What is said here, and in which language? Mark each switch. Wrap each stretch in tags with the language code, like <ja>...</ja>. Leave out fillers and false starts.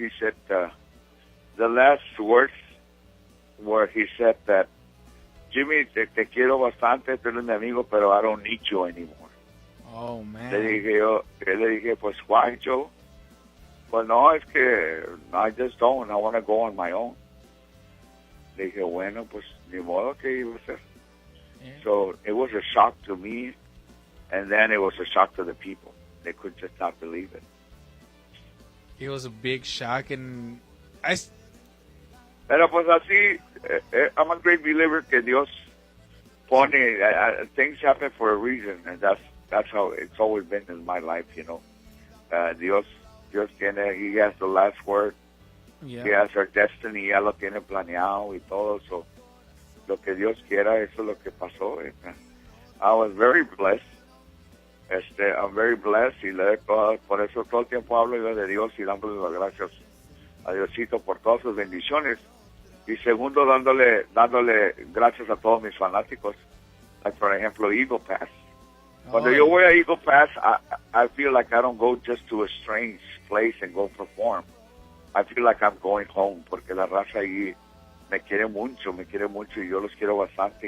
<en>He said the last words were, he said that, Jimmy,</en> <es>te quiero bastante, tú eres mi amigo, pero</es> <en>I don't need you anymore. Oh, man.</en> <es>Le dije, pues, why, Joe? Pues, no, es que</es> <en>I just don't. I want to go on my own.</en> <es>Le dije, bueno, pues, ni modo que iba a ser.</es> <en>Yeah. So it was a shock to me, and then it was a shock to the people. They could just not believe it. It was a big shock, and</en> <es>Pero pues así,</es> <en>I'm a great believer</en> <es>que Dios pone,</es> <en>things happen for a reason, and that's how it's always been in my life, you know.</en> <es>Dios tiene,</es> <en>He has the last word. Yeah. He has our destiny,</en> <es>ya lo tiene planeado y todo, so lo que Dios quiera, eso es lo que pasó.</es> <en>I was very blessed.</en> <es>I'm very blessed y por eso todo el tiempo hablo yo de Dios y dándole las gracias a Diosito por todas sus bendiciones. Y segundo, dándole gracias a todos mis fanáticos.</es> <en>Like, for example, Eagle Pass.</en> <es>Cuando yo voy a</es> <en>Eagle Pass, I feel like I don't go just to a strange place and go perform. I feel like I'm going home</en> <es>porque la raza ahí me quiere mucho y yo los quiero bastante.</es>